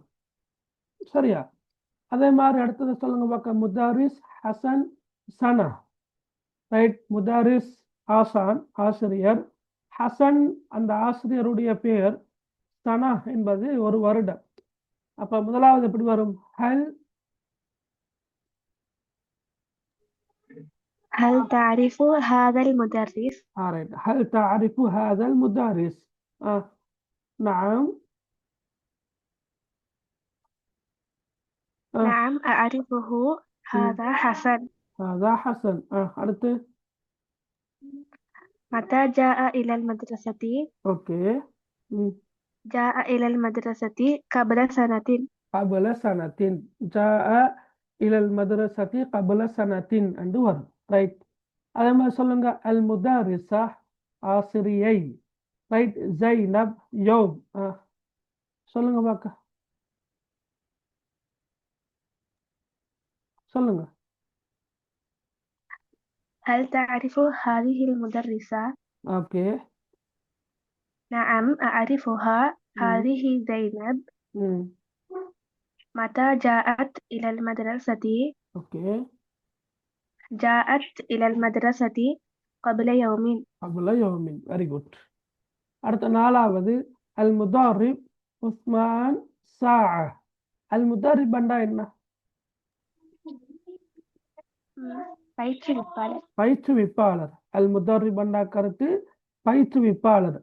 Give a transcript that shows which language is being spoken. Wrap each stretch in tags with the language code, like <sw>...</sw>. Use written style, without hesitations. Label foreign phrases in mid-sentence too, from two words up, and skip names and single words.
<ta>சரியா? அதே மாதிரி அடுத்தது சொல்லுங்க பார்க்க.</ta> <ar>مدرس حسن سنة.</ar> <ta>ரைட், முதாரிஸ் ஆசான் ஆசிரியர். ஹசன் அந்த ஆசிரியருடைய பெயர், சனா என்பது ஒரு வருடம். அப்ப முதலாவது எப்படி வரும்? ஹல்</ta> <ar>هل تعرف هذا المدرس؟ right. هل تعرف هذا المدرس؟ نعم. نعم أعرفه. هذا حسن. هذا حسن. அடுத்து متى جاء إلى المدرسة؟</ar> <ta>ஓகே.</ta> <ar>جاء إلى المدرسة قبل سنة. قبل سنة. جاء إلى المدرسة قبل سنة</ar> <ta>என்று வரும்.</ta> <ar>ரைட்.</ar> <ta>அதே மாதிரி சொல்லுங்க,</ta> <ar>المدرسة</ar> <ta>ஆசிரியை. ரைட். ஜைனப் யோம். சொல்லுங்க பாக்க, சொல்லுங்க.</ta> <ar>هل تعرف هذه المدرسة؟</ar> <ta>ஓகே.</ta> <ar>نعم أعرفها. هذه زينب. متى جاءت إلى المدرسة؟</ar> <ta>ஓகே.</ta> <ar>جاءت إلى المدرسة قبل يوم. قبل يوم.</ar> <en>very good.</en> <ta>அடுத்த நாலாவது</ta> <ar>المدرب</ar> <ta>உஸ்மான் சாஅ.</ta> <ar>المدرب</ar> <ta>பண்டா என்ன? பயிற்றுவிப்பாளர். பயிற்றுவிப்பாளர்.</ta> <ar>المدرب</ar> <ta>பண்டா கருத்து பயிற்றுவிப்பாளர்.</ta>